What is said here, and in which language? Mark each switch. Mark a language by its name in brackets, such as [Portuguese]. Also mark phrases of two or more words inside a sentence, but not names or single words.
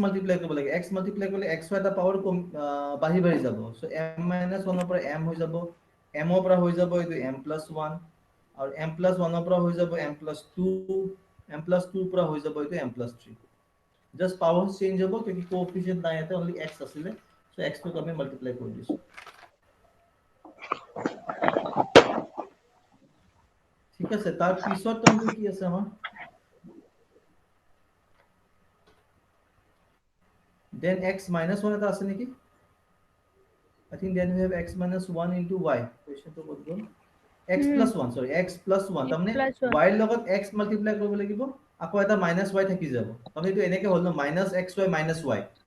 [Assamese] মাল্টিপ্লাই কৰিব লাগে x মাল্টিপ্লাই কৰিলে x এটা পাৱাৰ বাঢ়ি বাঢ়ি যাব সো m - 1 ৰ পৰা m হৈ যাব m ৰ পৰা হৈ যাব এইটো m+1 আৰু m+1 ৰ পৰা হৈ যাব m+2 m+2 ৰ পৰা হৈ যাব এইটো m+3 [English] just power change [Assamese] হ'ব কিউকি কোএফিশিয়েন্ট নাই ইয়াতে অনলি x আছিলে সো x টো আমি মাল্টিপ্লাই কৰি দিছো ঠিক আছে তাৰ পিছত টাৰ্মটো কি আছে আমাৰ [English] then x minus 1 [Assamese] এটা আছে নেকি [English] I think then we have x minus 1 into y [Assamese] question to ক'ত গ'ল [English] x plus 1 sorry x plus 1 [Assamese] তাৰমানে y ৰ লগত x মাল্টিপ্লাই কৰিব লাগিব আকৌ এটা [English] minus y [Assamese] থাকি যাব তাৰমানে এইটো এনেকে হ'ল ন [English] minus xy minus y